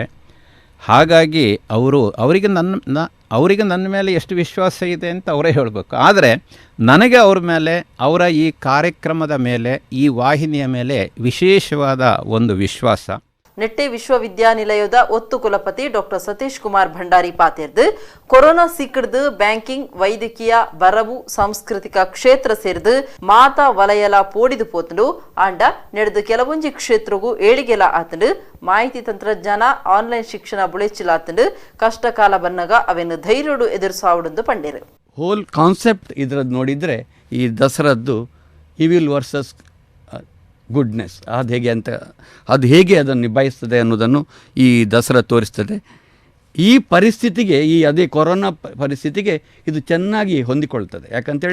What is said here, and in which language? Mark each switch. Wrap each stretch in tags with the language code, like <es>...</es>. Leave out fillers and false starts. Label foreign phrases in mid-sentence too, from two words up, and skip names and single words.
<kn>ಹಾಗಾಗಿ ಅವರಿಗೆ ನನ್ನ ಮೇಲೆ ಎಷ್ಟು ವಿಶ್ವಾಸ ಇದೆ ಅಂತ ಅವರೇ ಹೇಳಬೇಕು. ಆದರೆ ನನಗೆ ಅವ್ರ ಮೇಲೆ, ಅವರ ಈ ಕಾರ್ಯಕ್ರಮದ ಮೇಲೆ, ಈ ವಾಹಿನಿಯ ಮೇಲೆ ವಿಶೇಷವಾದ ಒಂದು ವಿಶ್ವಾಸ.</kn> <tcy>ನೆಟ್ಟೆ ವಿಶ್ವವಿದ್ಯಾನಿಲಯದ ಒತ್ತು ಕುಲಪತಿ ಡಾಕ್ಟರ್ ಸತೀಶ್ ಕುಮಾರ್ ಭಂಡಾರಿ ಪಾತೆರ್ದು ಕೊರೋನಾ ಸಿಕ್ಕಡ್ದು ಬ್ಯಾಂಕಿಂಗ್, ವೈದ್ಯಕೀಯ, ಬರವು, ಸಾಂಸ್ಕೃತಿಕ ಕ್ಷೇತ್ರ ಸೇರಿದು ಮಾತಾ ವಲಯಲ ಪೋಡಿದು ಪೋತಂಡು ಆಂಡ ನಡೆದು ಕೆಲವೊಂಜಿ ಕ್ಷೇತ್ರಗೂ ಏಳಿಗೆಲ ಆತಂಡು ಮಾಹಿತಿ ತಂತ್ರಜ್ಞಾನ, ಆನ್ಲೈನ್ ಶಿಕ್ಷಣ ಬುಳೆಚಿಲಾತಂಡು ಕಷ್ಟಕಾಲ ಬನ್ನಗ ಅವೆನ್ನು ಧೈರ್ಯಡು ಎದುರಿಸಾವುಡೆಂದು ಪಂಡೇರು.</tcy> <en>whole concept</en> <kn>ಇದ್ರದ್ದು ನೋಡಿದರೆ ಈ ದಸರದ್ದು</kn> <en>evil versus goodness</en> <kn>ಅದು ಹೇಗೆ ಅದನ್ನು ನಿಭಾಯಿಸ್ತದೆ ಅನ್ನೋದನ್ನು ಈ ದಸರಾ ತೋರಿಸ್ತದೆ. ಈ ಪರಿಸ್ಥಿತಿಗೆ, ಅದೇ ಕೊರೋನಾ ಪರಿಸ್ಥಿತಿಗೆ ಇದು ಚೆನ್ನಾಗಿ ಹೊಂದಿಕೊಳ್ತದೆ.</kn>